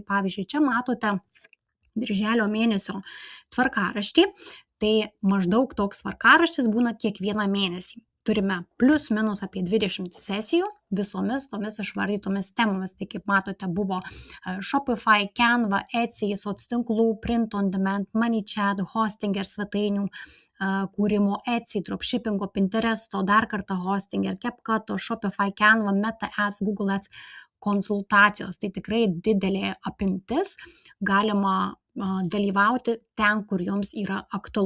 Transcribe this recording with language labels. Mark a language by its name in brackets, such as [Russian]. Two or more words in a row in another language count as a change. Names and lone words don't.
[Lithuanian] Tai pavyzdžiui, čia matote Birželio mėnesio tvarkaraštį. Tai maždaug toks tvarkaraštis būna kiekvieną mėnesį. Turime plius minus apie 20 sesijų visomis tomis išvardytomis temomis. Tai kaip matote, buvo Shopify, Canva, Etsy, soctinklų, [English] print on demand, ManyChat, [Lithuanian] Hostinger svetainių kūrimo, Etsy, dropshippingo, Pinteresto, dar kartą Hostinger, CapCut, Shopify, Canva, Meta Ads, Google Ads konsultacijos. Tai tikrai didelė apimtis, galima dalyvauti ten, kur jums yra aktualu.